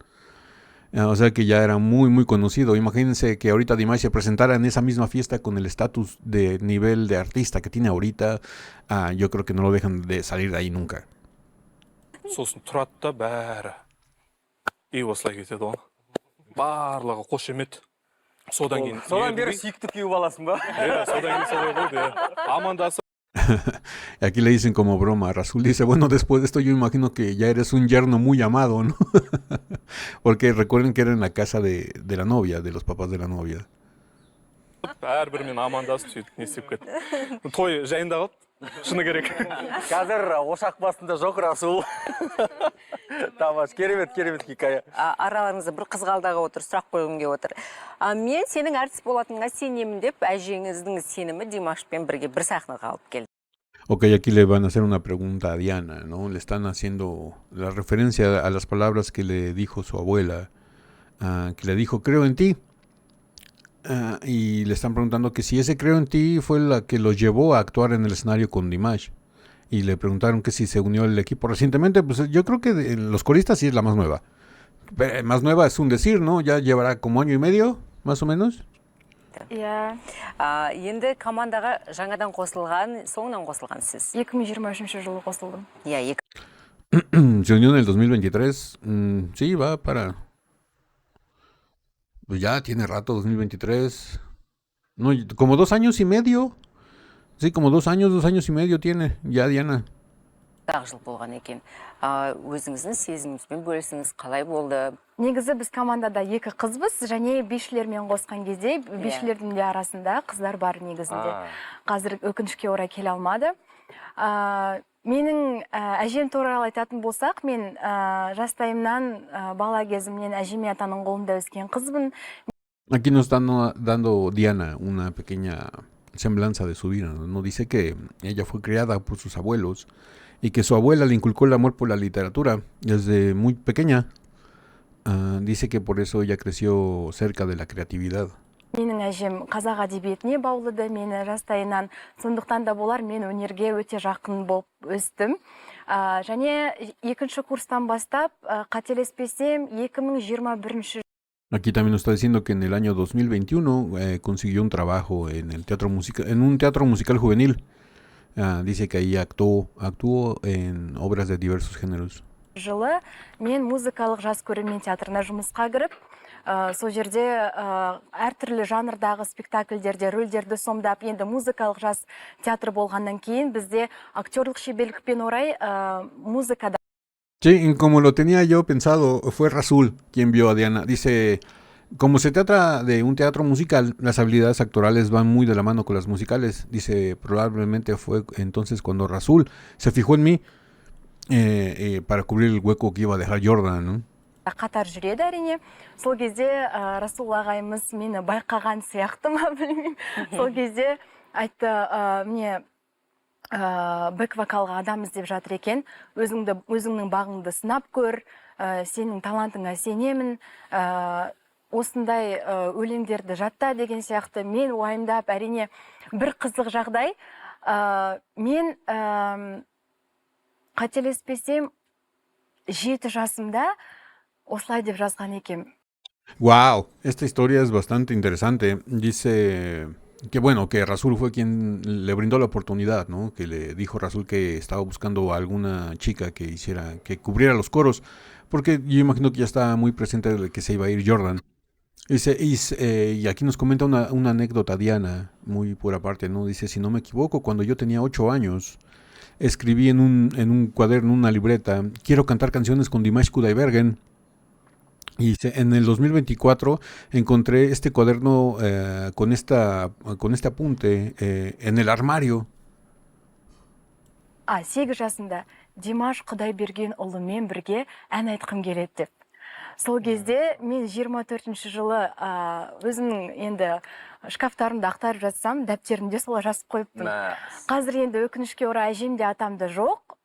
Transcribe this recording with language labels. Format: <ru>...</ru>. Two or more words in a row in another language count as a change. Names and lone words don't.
<es>O sea que ya era muy, muy conocido. Imagínense que ahorita Dimash se presentara en esa misma fiesta con el estatus de nivel de artista que tiene ahorita. Yo creo que no lo dejan de salir de ahí nunca.</es> <kk>сосын тұрады да бәрі и осылай кетеді ғой барлығы қошемет содан кейін Содан бері сүйікті күйеу баласың ба? содан кейін солай болды амандасып</kk> <es>Aquí le dicen como broma, Rasul dice, bueno, después de esto yo imagino que ya eres un yerno muy amado, ¿no? Porque recuerden que era en la casa de la novia, de los papás de la novia.</es> <kk>бәрібірімен амандасып сөйтіп не істеп кетті той жайында қалды шыны керек Қазір ошақ басында жоқ Расул. Тамаш, керемет хикая. Араларыңызда бір қызғалдағы отыр, сұрақ қойғым келіп отыр. Мен сенің әртіс болатыныңа сенемін деп, әжеңіздің сенімі Димашпен бірге бір сахнаға алып келді.</kk> <es>Ok, aquí le van a hacer una pregunta a Diana, ¿no? Le están haciendo la referencia a las palabras que le dijo su abuela, que le dijo, creo en ti. Y le están preguntando que si ese creo en ti fue la que los llevó a actuar en el escenario con Dimash. Y le preguntaron que si se unió al equipo recientemente. Pues yo creo que de los coristas sí es la más nueva. Más nueva es un decir, ¿no? Ya llevará como año y medio, más o menos.</es> <kk>Иә, Енді командаға жаңадан қосылған, соңынан қосылған сіз. 2023 жылы қосылдым. Иә,</kk> <es>Se unió en el 2023. Sí, va para... Pues ya tiene rato, 2023. No, como 2 años y medio. Sí, como 2 años y medio tiene ya Diana.</es> <kk>жыл болған екен. Өзіңіздің сезіміңізбен бөлісіңіз, қалай болды? Негізі біз командада 2 қызбыз, және бишілермен қосқан кезде, бишілердің де арасында қыздар бар негізінде. Қазір өкінішке орай келе алмады. Менің әжем туралы айтатын болсақ, мен жастайымнан бала кезімнен әжеме атаның қолында өскен қызбын.</kk> <es>Aquí nos están dando Diana una pequeña semblanza de su vida, ¿no? Dice que ella fue criada por sus abuelos y que su abuela le inculcó el amor por la literatura desde muy pequeña. Dice que por eso ella creció cerca de la creatividad.</es> <kk>Менің әжем қазақ әдебиетіне баулыды, мені жастайынан, сондықтан да болар мен өнерге өте жақын болып өстім. Және 2-ші курстан бастап, қателеспесем 2021</kk> <es>Aquí también nos está diciendo que en el año 2021 consiguió un trabajo en el en un teatro musical juvenil. Dice que ahí actuó en obras de diversos géneros.</es> <kk>жылы мен музыкалық жас көрермен театрына жұмысқа кіріп, сол жерде әртүрлі жанрдағы спектакльдерде рөлдерді сомдап, енді музыкалық жас театр болғаннан кейін бізде актерлық шеберлікпен орай музыкада.</kk> <es>Sí, como lo tenía yo pensado, fue Rasul quien vio a Diana. Dice, como se trata de un teatro musical, las habilidades actorales van muy de la mano con las musicales. Dice, probablemente fue entonces cuando Rasul se fijó en mí para cubrir el hueco que iba a dejar Jordan, ¿no?</es> <kk>Қатар жүреді әрине. Сол кезде Расул ағайымыз мені байқаған сияқты ма білмеймін. Сол кезде айтты, мне бэк-вокалға адам іздеп жатыр екен, өзіңнің бағыңды сынап көр, сенің талантыңа сенемін, осындай өлеңдерді жатта деген сияқты. Мен уайымдап, әрине бір қызық жағдай, мен қателеспесем 7 жасымда осылай деп жазған екем.</kk> <es>Wow, esta historia es bastante interesante. Dice que bueno, que Rasul fue quien le brindó la oportunidad, ¿no? Que le dijo Rasul que estaba buscando a alguna chica que cubriera los coros, porque yo imagino que ya estaba muy presente de que se iba a ir Jordan. Dice, y aquí nos comenta una anécdota Diana, muy por aparte, ¿no? Dice, si no me equivoco, cuando yo tenía 8 años, escribí en un cuaderno, una libreta, quiero cantar canciones con Dimash Kudaibergen. Y en el 2024 encontré este cuaderno con este apunte en el armario.</es> <kk>8 жасында Димаш Құдайбергенұлымен бірге ән айтқым келеді деп. Сол кезде мен 24-ші жылы өзімнің енді шкафтарымды ақтарып жатсам, дәптерімде солай жазып қойыппын. Қазір енді өкінішке орай әжем де атам да жоқ.</kk>